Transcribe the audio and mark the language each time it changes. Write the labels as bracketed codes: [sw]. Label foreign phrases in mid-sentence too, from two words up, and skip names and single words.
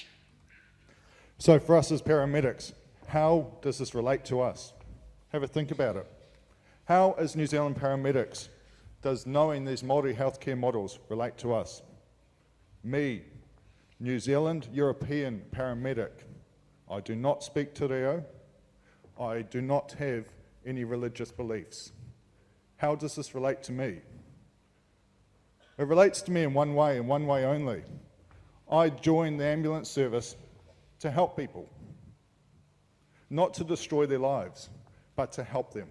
[en] So for us as paramedics, how does this relate to us? Have a think about it. How, as New Zealand paramedics, does knowing these Māori healthcare models relate to us? Me, New Zealand European paramedic. I do not speak te reo. I do not have any religious beliefs. How does this relate to me? It relates to me in one way and one way only. I joined the ambulance service to help people. Not to destroy their lives, but to help them.